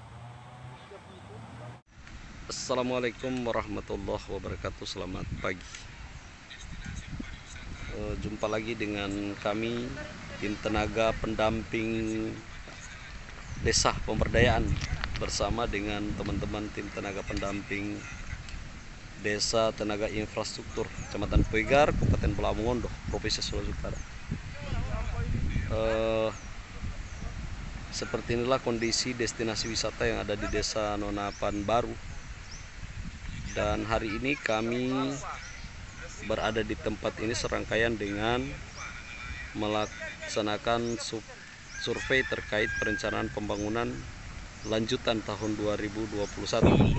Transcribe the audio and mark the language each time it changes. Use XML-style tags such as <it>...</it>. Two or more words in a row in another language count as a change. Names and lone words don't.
<ar>السلام عليكم ورحمة الله وبركاته.</ar> <id>Selamat pagi. Jumpa lagi dengan kami tim tenaga pendamping desa pemberdayaan bersama dengan teman-teman tim tenaga pendamping desa tenaga infrastruktur Kecamatan Poigar, Kabupaten Pulau Mongondo, Provinsi Sulawesi Utara. Seperti inilah kondisi destinasi wisata yang ada di desa Nunapan Baru. Dan hari ini kami berada di tempat ini serangkaian dengan melaksanakan survei terkait perencanaan pembangunan lanjutan tahun 2021.</id>